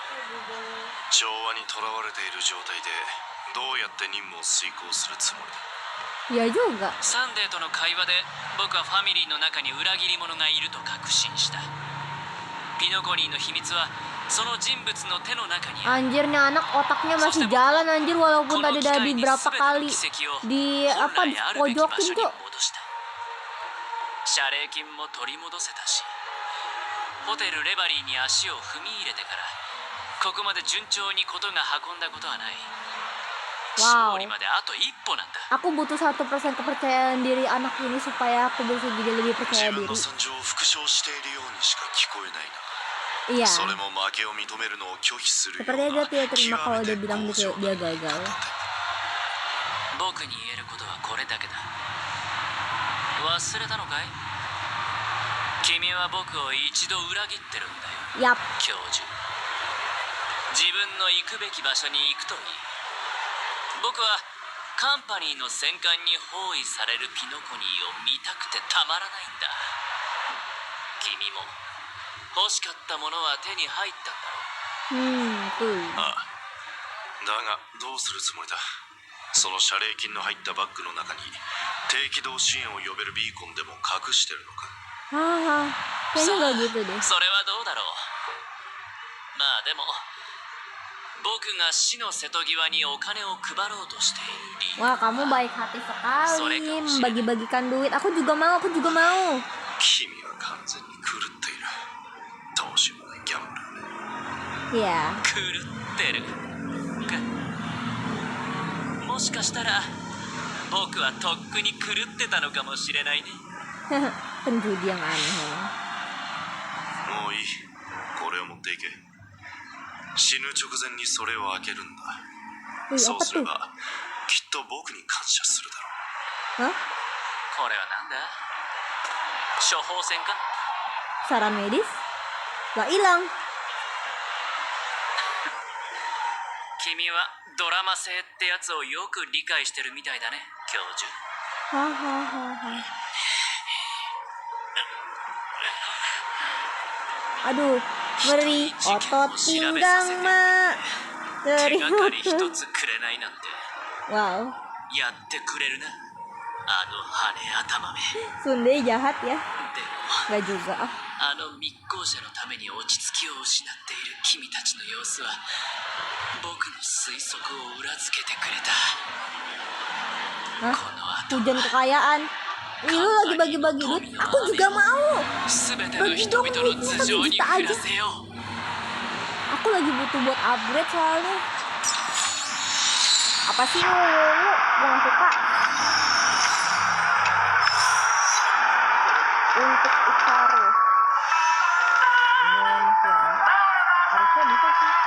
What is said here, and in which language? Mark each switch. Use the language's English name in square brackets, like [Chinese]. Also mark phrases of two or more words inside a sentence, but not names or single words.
[Japanese] 調和にとらわれている状態でどうやって任務を遂行するつもりだ。 [Indonesian] Ya juga. [Japanese] サンデーとの会話で僕はファミリーの中に裏切り者がいると確信した。ピノコニーの秘密はその人物の手の中にある。 [Indonesian] Anjir nih anak otaknya masih jalan anjir walaupun tadi dari berapa kali di apa pojokin tuh. [Japanese] 謝礼金も取り戻せたし、ホテルレバリーに足を踏み入れてからここまで順調にことが運んだことはない。 Wow. 勝利まであと一歩なんだ。 [Indonesian] Aku butuh 1% kepercayaan diri anak ini supaya aku bisa jadi lebih [Japanese] 自 [Indonesian] percaya [Japanese] 分 [Indonesian] diri. [Japanese] の惨状を復唱しているようにしか聞こえないな。 [Indonesian] Iya. [Japanese] それも負けを認めるのを拒否するよう [Indonesian] Sepertinya [Japanese] な [Indonesian] dia tidak terima [Japanese] 極 [Indonesian] kalau [Japanese] め [Indonesian] dia [Japanese] て [Indonesian] bilang [Japanese] 強情 [Indonesian] dia gagal. [Japanese] 僕に言えることはこれだけだ。忘れたのかい？君は僕を一度裏切ってるんだよ。 [Indonesian] Yap. [Japanese] 教授。自分の行くべき場所に行くといい。僕はカンパニーの戦艦に包囲されるピノコニーを見たくてたまらないんだ。君も欲しかったものは手に入ったんだろう。 [Indonesian] Tuh. [Japanese] ああ、だがどうするつもりだ。その謝礼金の入ったバッグの中に低軌道支援を呼べるビーコンでも隠してるのか。 Haha. [Indonesian] Kayaknya nggak gitu deh. [Japanese] それはどうだろう。まあでも僕が死の瀬戸際にお金を配ろうとしている理由。 [Indonesian] Wah, kamu baik hati sekali membagi-bagikan duit. Aku juga mau, aku juga mau. [Japanese] 君は完全に狂っている。どうしようもないギャンブル。 [Indonesian] Iya. [Japanese] 狂ってるか。もしかしたら僕はとっくに狂ってたのかもしれないね。 [Indonesian] Penjudi yang aneh memang. [Japanese] もういい。これを持っていけ。死ぬ直前にそれを開けるんだ。 [Indonesian] Wih, [Japanese] そう [Indonesian] apa [Japanese] すれ [Indonesian] tuh? [Japanese] ばきっと僕に感謝するだろ Hah? これはなんだ？処方箋か？ [Indonesian] Saran medis? Lah hilang. [Japanese] 君はドラマ性ってやつをよく理解してるみたいだね、教授。 [Indonesian] Hahaha. Aduh, ngeri. Otot pinggang, Mak. [Japanese] 手 [Indonesian] Ngeri. [Japanese] がかり一つくれないなんて Wow. やってくれるな、あの羽頭め。 [Indonesian] Sunde jahat ya. [Japanese] でも [Indonesian] Gak juga. [Japanese] あの密航者のために落ち着きを失っている君たちの様子は僕の推測を裏付けてくれた。 Hah? この後 [Indonesian] Hujan kekayaan. Ih, lu lagi bagi-bagi duit. Aku juga mau. [Japanese] 全ての人々の頭上に降らせよう。 [Indonesian] Aku lagi butuh buat upgrade soalnya. Apa sih lu? Gua gak suka. Untuk Ikaru. Ini masih lama. Harusnya bisa sih.